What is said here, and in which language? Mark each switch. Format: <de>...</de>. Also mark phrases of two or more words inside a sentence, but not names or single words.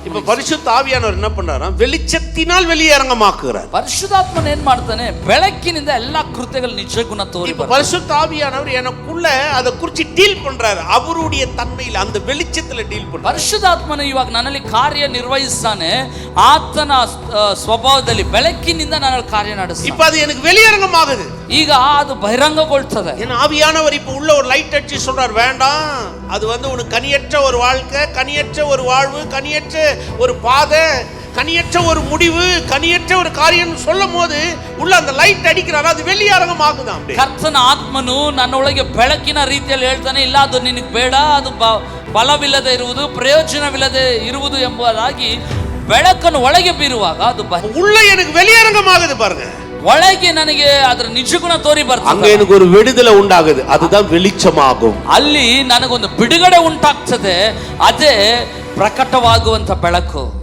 <ta>இப்ப பரிசுத்த ಆವಿಯಾனவர் என்ன பண்றாரா? வெளிச்சத்தினால் வெளியரங்கமாக்குறார்.</ta> <kn>ಪರಿಶುದ್ಧಾತ್ಮನ ಏನ್ ಮಾಡ್ತಾನೆ? ಬೆಳಕಿನಿಂದ ಎಲ್ಲಾ ಕೃತ್ಯಗಳು ನಿಜಗುಣ ತೋರಿ</kn> <ta>இப்ப பரிசுத்த ஆவியானவர் எனக்குள்ள அத குறிச்சு டீல் பண்றாரு. அவருடைய தன்மையில அந்த வெளிச்சத்துல டீல் பண்றாரு.</ta> <kn>ಪರಿಶುದ್ಧಾತ್ಮನ ಇವಾಗ ನನ್ನಲ್ಲಿ ಕಾರ್ಯ ನಿರ್ವಹಿಸ್ತಾನೆ. ಆತನ ಸ್ವಭಾವದಲ್ಲಿ ಬೆಳಕಿನಿಂದ ನನ್ನಲ್ಲಿ ಕಾರ್ಯ ನಡೆಸ್ತಾನೆ.</kn> <ta>இப்ப அது எனக்கு வெளியரங்கமாகுது.</ta> <kn>ಈಗ ಅದು ಬಹಿರಂಗಗೊಳ್ತದೆ.</kn> <ta>ஏன்னா ஆவியானவர் இப்ப உள்ள ஒரு லைட் அடிச்சு சொல்றார், வேண்டாம், அது உனக்கு கனியற்ற ஒரு வாழ்க்கை, கனியற்ற ஒரு வாழ்வு, கனியற்ற ஒரு பாதை, கனியற்ற ஒரு முடிவு, கனியற்ற ஒரு காரியம் சொல்லும் போது உள்ள அந்த லைட் அடிக்கிறாரு, அது வெளியரங்கமாகுதான்.</ta> <kn>ಕರ್ತನ ಆತ್ಮನು ನನ್ನೊಳಗೆ ಬೆಳಕಿನ ರೀತಿಯಲ್ಲಿ ಹೇಳ್ತಾನೆ, ಇಲ್ಲ ಅದು ನಿನಗೆ ಬೇಡ, ಅದು ಬಲವಿಲ್ಲದೆ ಇರುವುದು, ಪ್ರಯೋಜನವಿಲ್ಲದೆ ಇರುವುದು ಎಂಬುದಾಗಿ ಬೆಳಕನ್ನು ಒಳಗೆ ಬೀರುವಾಗ ಅದು</kn> <ta>உள்ள எனக்கு வெளியரங்கமாகுது பாருங்க.</ta> <kn>ಒಳಗೆ ನನಗೆ ಅದರ ನಿಜಗುಣ ತೋರಿ ಬರ್ತದೆ.</kn> <ta>அங்க எனக்கு ஒரு விடுதலை உண்டாகுது, அதுதான் வெளிச்சமாகும்.</ta> <kn>ಅಲ್ಲಿ ನನಗೊಂದು ಬಿಡುಗಡೆ ಉಂಟಾಗ್ತದೆ, ಅದೇ ಪ್ರಕಟವಾಗುವಂತ ಬೆಳಕು.</kn>